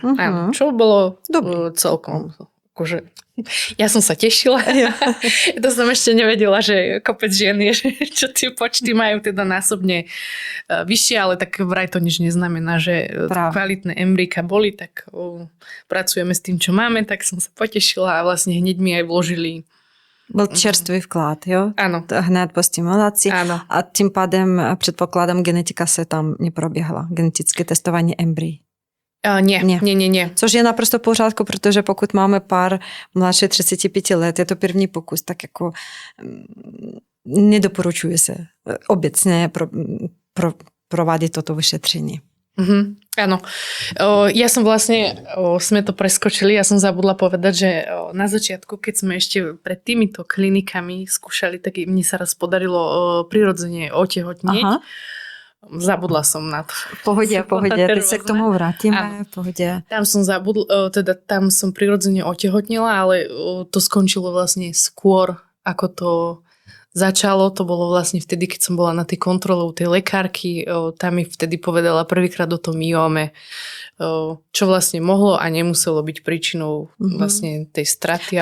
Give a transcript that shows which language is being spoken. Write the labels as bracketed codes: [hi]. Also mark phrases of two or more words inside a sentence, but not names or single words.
[sk] Áno, čo bolo celkom... Akože, ja som sa tešila. To som ešte nevedela, že kopec žien je, čo tie počty majú teda násobne vyššie, ale tak vraj to nič neznamená, že kvalitné embríka boli, tak pracujeme s tým, čo máme, tak som sa potešila a vlastne hneď mi aj vložili. [cs] Byl čerstvý vklad, jo? Ano. Hned po stimulaci. Ano. A tím pádem předpokládám, genetika se tam neproběhla. Genetické testování embryí. [sk] Nie. [cs] Což je naprosto v pořádku, protože pokud máme pár mladší 35 let, je to první pokus, tak jako nedoporučuje se obecně provádět toto vyšetření. [sk] Áno. Ja som vlastne, sme to preskočili, ja som zabudla povedať, že na začiatku, keď sme ešte pred týmito klinikami skúšali, tak mne sa raz podarilo prirodzene otehotnieť. Aha. Zabudla som na to. [cs] V pohodě, teď se k tomu vrátime. V pohodě. [sk] Tam som prirodzene otehotnila, ale to skončilo vlastne skôr, ako to začalo, to bolo vlastne vtedy, keď som bola na tej kontrole u tej lekárky, tam mi vtedy povedala prvýkrát o tom myome, čo vlastne mohlo a nemuselo byť príčinou vlastne tej straty.